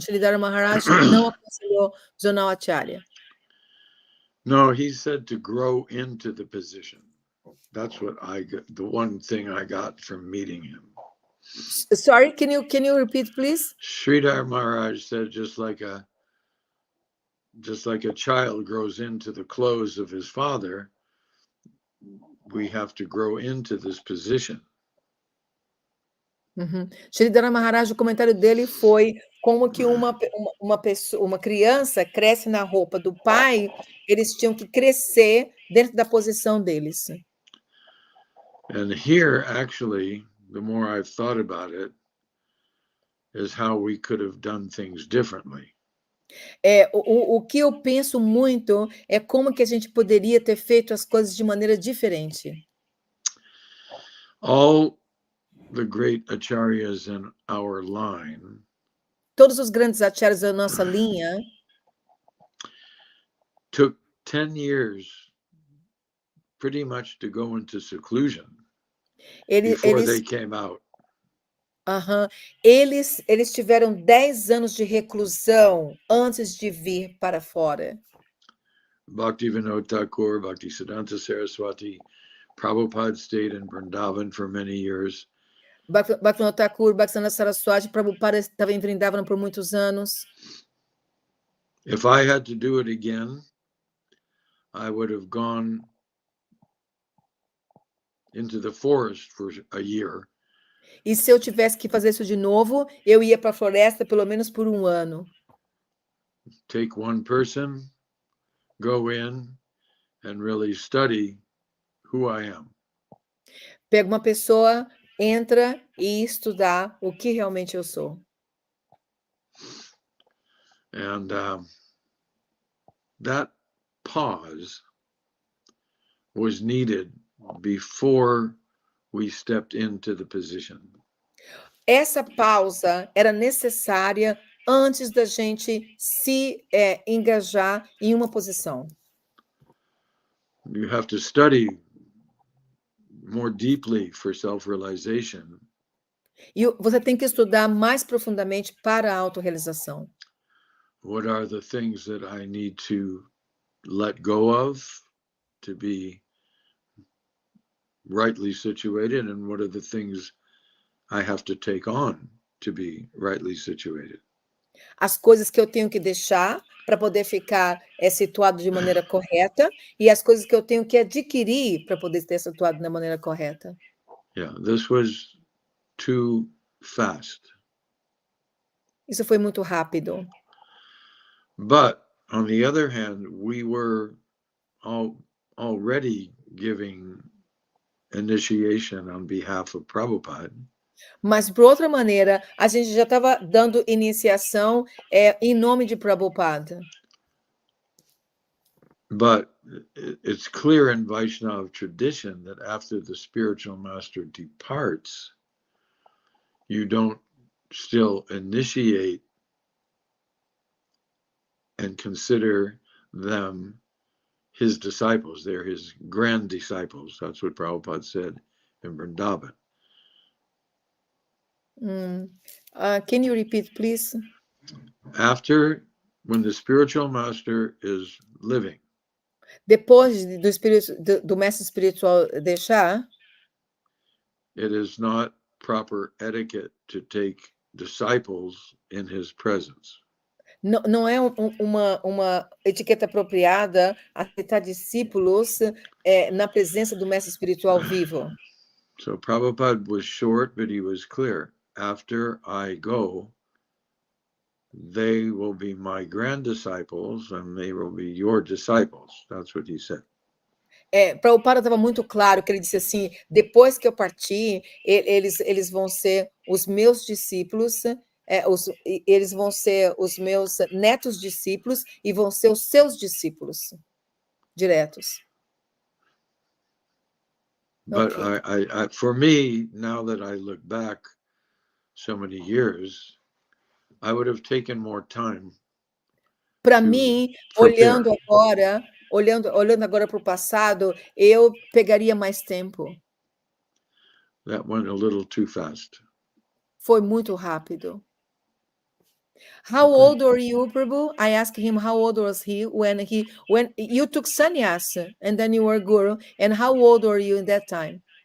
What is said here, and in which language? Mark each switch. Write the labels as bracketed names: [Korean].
[Portuguese] Sridhar Maharaj não aconselhou Zonal Acharya. [English] No, he said to grow into the position. That's what I got. The one thing I got from meeting him. Sorry, can you repeat, please? Sridhar Maharaj said, just like a child grows into the clothes of his father, we have to grow into this position. [Portuguese] Sridhar Maharaj, o comentário dele foi como que uma criança cresce na roupa do pai, eles tinham que crescer dentro da posição deles. [English] And here, actually, the more I've thought about it, is how we could have done things differently. [Portuguese] O que eu penso muito é como que a gente poderia ter feito as coisas de maneira diferente. [English] All the great acharyas in our line, [Portuguese] todos os grandes acharyas da nossa linha, [English] took 10 years pretty much to go into seclusion before they came out. [Portuguese] Eles tiveram 10 anos de reclusão antes de vir para fora. [English] Bhaktivinoda Thakur, Bhaktisiddhanta Saraswati, Prabhupada stayed in Vrindavan for many years. [Portuguese] Bhaktivinoda Thakur, Bhaktisiddhanta Saraswati, Prabhupada estava em Vrindava por muitos anos. [English] If I had to do it again, I would have gone into the forest for a year. [Portuguese] E se eu tivesse que fazer isso de novo, eu ia para a floresta pelo menos por um ano. [English] Take one person, go in and really study who I am. [Portuguese] Pega uma pessoa, entra e estudar o que realmente eu sou. [English] And that pause was needed before we stepped into the position. [Portuguese] Essa pausa era necessária antes da gente se engajar em uma posição. [English] You have to study more deeply for self-realization. [Portuguese] E você tem que estudar mais profundamente para a autorrealização. [English] What are the things that I need to let go of to be rightly situated, and what are the things I have to take on to be rightly situated? [Portuguese] As coisas que eu tenho que deixar para poder ficar situado de maneira correta e as coisas que eu tenho que adquirir para poder estar situado da maneira correta. [English] Yeah, this was too fast. [Portuguese] Isso foi muito rápido. [English] But on the other hand, we were already giving initiation on behalf of Prabhupada. [Portuguese] Mas, por outra maneira, a gente já estava dando iniciação em nome de Prabhupada. [English] But it's clear in Vaishnava tradition that after the spiritual master departs, you don't still initiate and consider them his disciples. They're his grand disciples. That's what Prabhupada said in Vrindava. Can you repeat, please? After, when the spiritual master is living, [Portuguese] Depois do mestre espiritual deixar, [English] it is not proper etiquette to take disciples in his presence. [Portuguese] não é uma etiqueta apropriada aceitar discípulos na presença do mestre espiritual vivo. [English] So Prabhupada was short, but he was clear. After I go, they will be my grand disciples and they will be your disciples. That's what he said. [Portuguese] Prabhupada estava muito claro que ele disse assim: depois que eu partir, eles vão ser os meus discípulos, eles vão ser os meus netos discípulos e vão ser os seus discípulos diretos. [English] But Okay. for me, now that I look back so many years, I would have taken more time. [Portuguese] Para [English] to [Portuguese] mim, [English] prepare. [Portuguese] olhando agora para o passado, eu pegaria mais tempo. [English] That went a little too fast. [Portuguese] Foi muito rápido. [English] How Okay. old were you, Prabhu? I asked him how old was he when you took sannyas and then you were guru, and how old were you in that time?